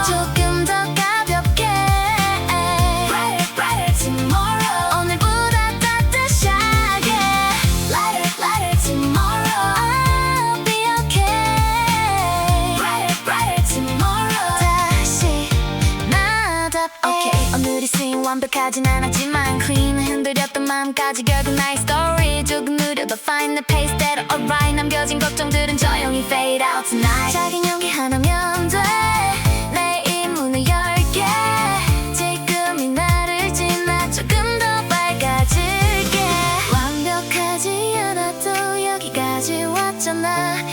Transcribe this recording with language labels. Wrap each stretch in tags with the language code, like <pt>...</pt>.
<ko>조금 더 가볍게</ko> <en>Brighter, brighter tomorrow.</en> <ko>오늘보다 따뜻하게</ko> <en>Lighter, lighter tomorrow. I'll be okay. Brighter, brighter tomorrow.</en> <ko>다시 나답게. Okay, 오늘이 swing 완벽하진 않았지만 clean. 흔들렸던 마음까지 결국 나의 story. 조금 느려도</ko> <en>find the pace</en> <ko>대로 alright. 남겨진 걱정들은 조용히</ko> <en>fade out tonight.</en> <ko>작은 용기 하나면 돼. 내 문을 열게. 지금이 나를 지나 조금 더 밝아질게. 완벽하지 않아도 여기까지 왔잖아.</ko>